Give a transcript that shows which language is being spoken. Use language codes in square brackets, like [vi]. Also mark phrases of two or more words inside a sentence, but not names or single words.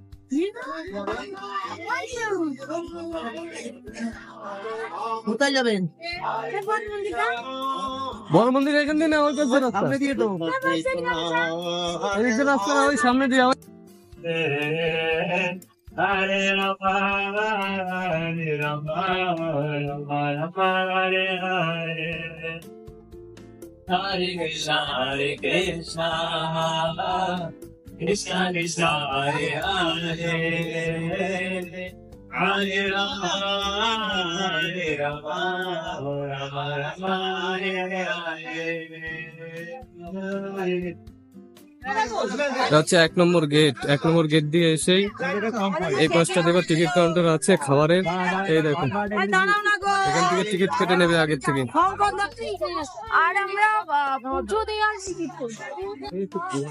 [bn] কোথায় যাবেন? বড় মন্দির এখান দিয়ে না, ওই পাশে রাস্তা। সামনে দিয়ে তো। এই যে রাস্তা না, ওই সামনে দিয়ে [sa] हरे राम, हरे राम, राम राम, हरे हरे. हरे कृष्ण, कृष्ण कृष्ण, हरे हरे. हरे राम, राम राम, हरे हरे. [bn] এটা হচ্ছে 1 নম্বর গেট। 1 নম্বর গেট দিয়ে এসেই এই পাঁচটা দেবার টিকিট কাউন্টার আছে খাবারের। এই দেখুন, এখান থেকে টিকিট কেটে নেবে আগের থেকে। আর আমরা যদি আর টিকিট করব